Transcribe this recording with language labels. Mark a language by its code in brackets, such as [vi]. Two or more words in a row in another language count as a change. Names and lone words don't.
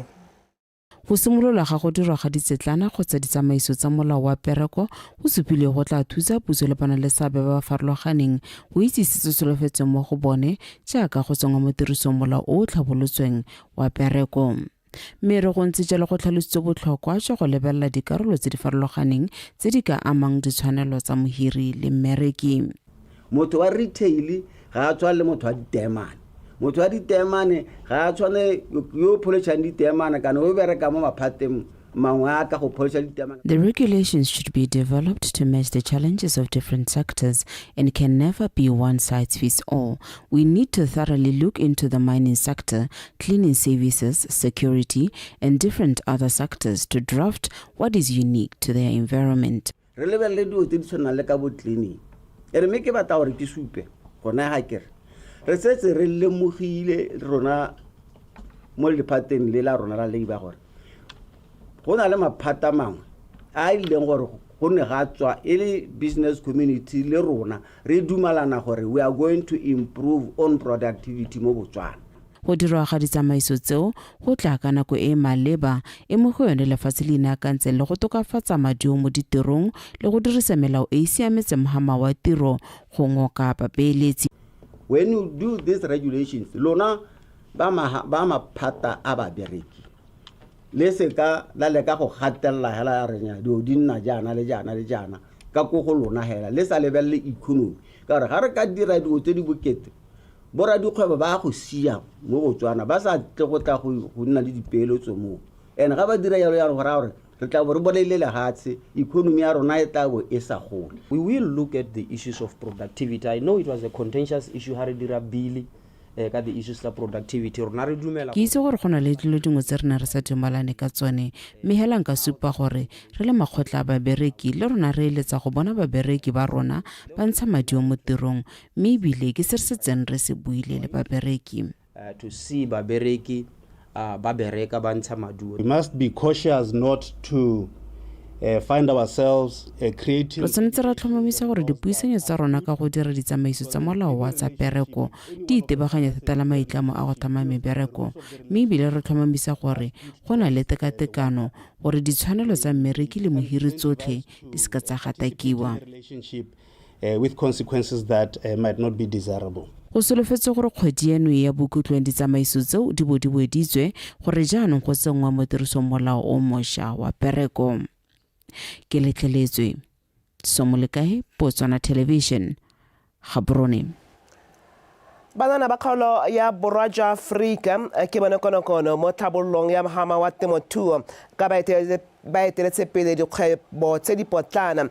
[tn] go simolola ga go dirwa ga ditsetlana kgotsa ditsamaiso tsa molao wa Pereko go supile go tla thusa puso le bana le seabe ba farologaneng go itse setso solofetse mo go bone jaaka go tsengwa mo tirisong molao o tlhabolotsweng wa Pereko mere go ntse jalo go tlhalositse botlhokwa jwa go lebelela dikarolo tse di farologaneng tse di ka amang ditshwanelo tsa mohiri le mmereki. Motho wa retail ga a tshwane le motho wa ditemane. Motho wa ditemane ga a tshwane yo pholotšang ditemane kana o bereka mo maphateng mangwe a ka go pholotša ditemane. [en] The regulations should be developed to match the challenges of different sectors and can never be one size fits all. We need to thoroughly look into the mining sector, cleaning services, security, and different other sectors to draft what is unique to their environment. [tn] Re lebelele dio tse di tshwanang le ka bo cleaning. E re me ke batla gore ke supe gona ga kere. Re setse re lemogile rona mo lephateng le la rona la leiba gore go na le maphata mangwe a ileng gore go ne ga tswa e le [en] business community [tn] le rona re dumalana gore [en] we are going to improve on productivity [tn] mo Botswana. Go dirwa ga ditsamaiso tseo go tla ka nako e maleba e mo go yone lefatshe le inaakantse le go tokafatsa madio mo ditirong le go dirisa melao e siametse mohama wa tiro go ngoka babeeletsi. [en] When you do these regulations [tn] lona ba maphata a babereki le se ka la le ka go gatella hela ya renya dio di nna jana le jana ka go go lona hela le sa lebelle economy ka re ga re ka dira dio tse di bokete bora dikgwebo ba go sia mo Botswana ba sa tle go tla go nna le dipeeletso mo ene ga ba dira yalo ya gore re tla bo re bolele le hatse economy ya rona e tla bo e sa gole. [en] We will look at the issues of productivity. I know it was a contentious issue [tn] ha re dira bill ka [en] the issues of productivity [tn] rona re dumela ke itse gore go na le dilo dingwe tse rena re sa dumalane ka tsone mme hela nka supa gore re le makgotla a babereki le rona re eletsa go bona babereki ba rona ba ntsha madio mo tirong mme ebile ke se re setseng re se buile le babereki [en] to see [tn] babereki ba bereka ba ntsha madio. [en] We must be cautious not to find ourselves creating. [tn] Re tshwanetse ra tlhomamisa gore dipuisanyo tsa rona ka go dira ditsamaiso tsa molao wa tsa pereko di itebaganya thata la maitlamo a go thama mebereko mme ebile re tlhomamisa gore go na le tekatekano gore ditshwanelo tsa mmereki le mohiri tsotlhe di seka tsa gatakiwa. [en] With consequences that might not be desirable. [tn] Go solofetse gore kgwedi eno ya bokutlong ditsamaiso tseo di boditswe gore jaanong go tsengwa mo tirisong molao o mošwa wa pereko. Ke letleletswe Somolekae, Botswana Television, Gaborone. Banana ba kgaolo ya borwa jwa Afrika ke bone konokono mo tlhabololong ya mohama wa temothuo ka baeteletse pele dikgwebo tse di potlana